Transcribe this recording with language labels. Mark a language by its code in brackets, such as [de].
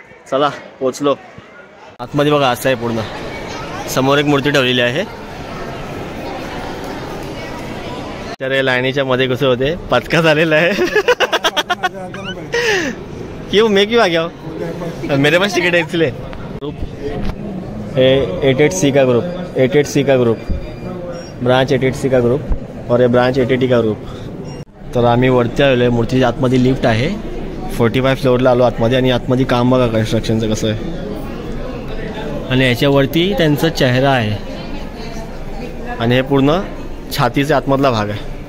[mr] चला पोचलो. आतमध्ये बघा असं आहे पूर्ण. समोर एक मूर्ती ठेवलेली आहे. तर लाईनीच्या मध्ये कसे होते पचका झालेला आहे. [hi] क्यों मैं क्यों आ गया हूँ, मेरे पास टिकट है इसलिए. ग्रुप 88C का ग्रुप, 88C का ग्रुप, ब्रांच 88C का ग्रुप और ये ब्रांच 80T का ग्रुप. [mr] तर आम्ही वरती आलेलो आहे. मूर्तीच्या आतमध्ये लिफ्ट आहे. 45 फ्लोअरला आलो आतमध्ये. आणि आतमध्ये काम बघा कन्स्ट्रक्शनचं कसं आहे. आणि याच्यावरती त्यांचा चेहरा आहे. आणि हे पूर्ण छातीचा आतमधला भाग आहे.